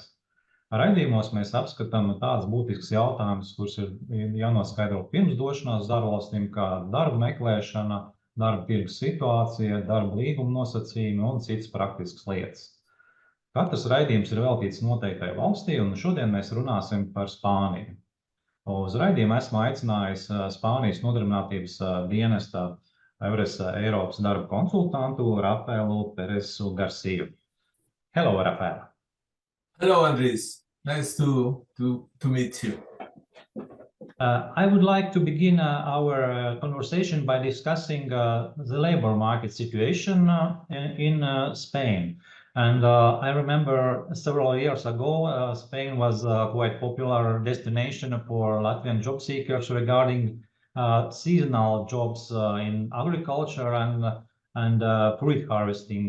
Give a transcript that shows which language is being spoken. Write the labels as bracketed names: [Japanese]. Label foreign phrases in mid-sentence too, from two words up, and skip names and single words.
[Latvian] Raidījumos mēs apskatām tādus būtiskus jautājumus, kurus ir jānoskaidro pirms došanās uz ārvalstīm, kā darba meklēšana, darba tirgus situācija, darba līguma nosacījumi un citas praktiskas lietas. Katrs raidījums ir veltīts noteiktai valstī, un šodien mēs runāsim par Spāniju. Uz raidījumu esmu aicinājis Spānijas nodarbinātības dienesta Eiropas darba konsultantu Rafaelu Peresu Garciju. [English] Hello, Rafael. Hello, Andres. Nice to meet you. I would like to begin our conversation by discussing the labor market situation in Spain. And I remember several years ago, Spain was a quite popular destination for Latvian job seekers regarding seasonal jobs in agriculture and fruit harvesting.